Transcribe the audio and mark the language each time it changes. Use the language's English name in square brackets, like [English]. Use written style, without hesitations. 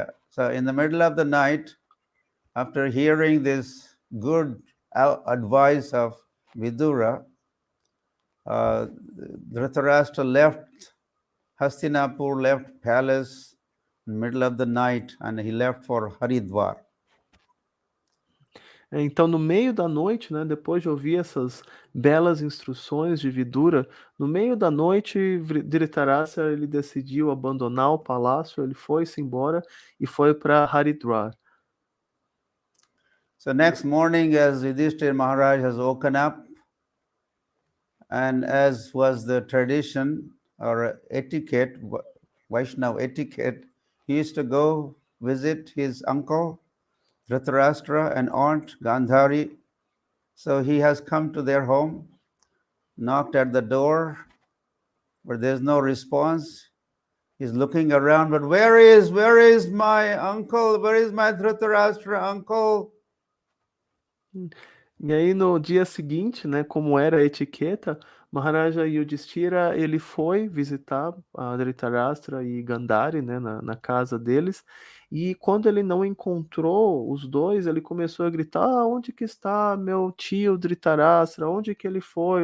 [English] So in the middle of the night, after hearing this good advice of Vidura, Dhritarashtra left Hastinapur, left palace in the middle of the night, and he left for Haridwar. [Portuguese] Então, no meio da noite, né, depois de ouvir essas belas instruções de Vidura, no meio da noite, Dhritarashtra ele decidiu abandonar o palácio, ele foi-se embora e foi para Haridwar. [English] So next morning, as Yudhishthira Maharaj has woken up, and as was the tradition or etiquette, Vaishnava etiquette, he used to go visit his uncle Dhritarashtra and aunt Gandhari. So he has come to their home, knocked at the door, but there's no response. He's looking around, but where is my uncle? Where is my Dhritarashtra uncle? [Portuguese] E aí no dia seguinte, né, como era a etiqueta, Maharaja Yudhishthira, ele foi visitar a Dhritarashtra e Gandhari, né, na casa deles, e quando ele não encontrou os dois, ele começou a gritar: onde que está meu tio Dhritarashtra? Onde que ele foi?